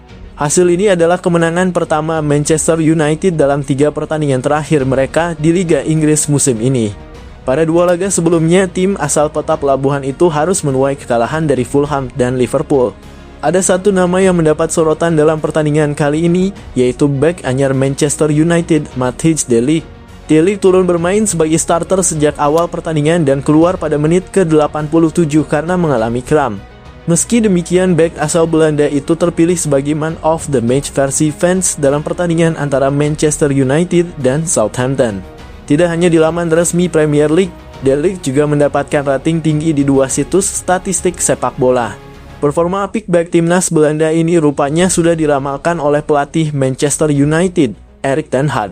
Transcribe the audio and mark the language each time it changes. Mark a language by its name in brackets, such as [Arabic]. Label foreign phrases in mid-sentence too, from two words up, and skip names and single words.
[Indonesian] Hasil ini adalah kemenangan pertama Manchester United dalam 3 pertandingan terakhir mereka di Liga Inggris musim ini. Pada 2 laga sebelumnya, tim asal Peta Pelabuhan itu harus menuai kekalahan dari Fulham dan Liverpool. Ada satu nama yang mendapat sorotan dalam pertandingan kali ini, yaitu bek anyar Manchester United, Matthias De Ligt. De Ligt turun bermain sebagai starter sejak awal pertandingan dan keluar pada menit ke-87 karena mengalami kram. Meski demikian, bek asal Belanda itu terpilih sebagai [English] man of the match [Indonesian] versi fans dalam pertandingan antara Manchester United dan Southampton. Tidak hanya di laman resmi Premier League, De Ligt juga mendapatkan rating tinggi di dua situs statistik sepak bola. Performa apik bek timnas Belanda ini rupanya sudah diramalkan oleh pelatih Manchester United, Erik ten Hag.